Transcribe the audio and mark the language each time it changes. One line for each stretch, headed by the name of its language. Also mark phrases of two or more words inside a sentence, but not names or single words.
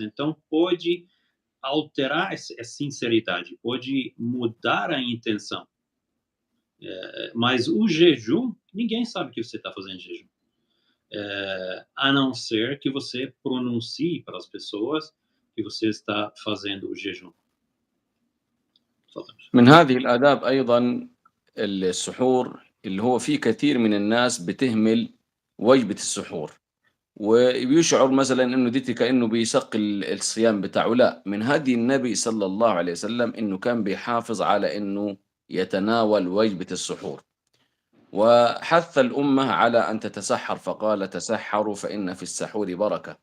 Portuguese: Então, pode alterar essa sinceridade, pode mudar a intenção. Mas o jejum, ninguém sabe que você está fazendo jejum. A não ser que você pronuncie para as pessoas que você está fazendo o jejum.
Arabic: من هذه الآداب أيضا السحور اللي هو في كثير من الناس بتهمل وجبة السحور وبيشعر مثلا انه دي كأنه بيثقل الصيام بتاعه. لا، من هدي النبي صلى الله عليه وسلم انه كان بيحافظ على انه يتناول وجبة السحور، وحث الأمة على أن تتسحر فقال تسحروا فإن في السحور بركة.